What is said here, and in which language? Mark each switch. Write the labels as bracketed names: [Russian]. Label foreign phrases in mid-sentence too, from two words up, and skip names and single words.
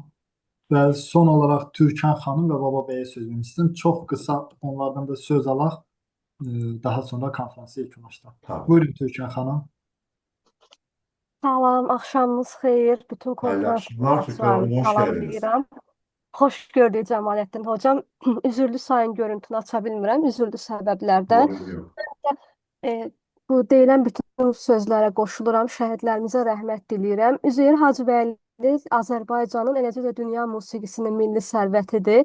[Turkish] Ve son olarak Türkan Hanım ve Baba Bey'e söz vermek istedim. Çok kısa [Azerbaijani] onlardan da söz alaq. Daha sonra konferansı yekunlaşdıraq. [Turkish] Tamam. Buyurun Türkan Hanım. [Azerbaijani] Salam, axşamınız xeyir. Bütün [Turkish] Hayırlı [Azerbaijani] konferans [Turkish] akşamlar Türkan Hanım. [Azerbaijani] iştirakçılarını [Turkish] Hoş geldiniz. [Azerbaijani] salamlayıram. Xoş gördük Cemalettin hocam. Üzürlü sayın görüntünü aça bilmirəm, üzürlü səbəblərdən. [Turkish] Sorun yok. [Azerbaijani] E, Bu deyilən bütün sözlərə qoşuluram. Şəhidlərimizə rəhmət diləyirəm. Üzeyir Hacıbəyli Azərbaycanın, eləcə də dünya musiqisinin milli sərvətidir.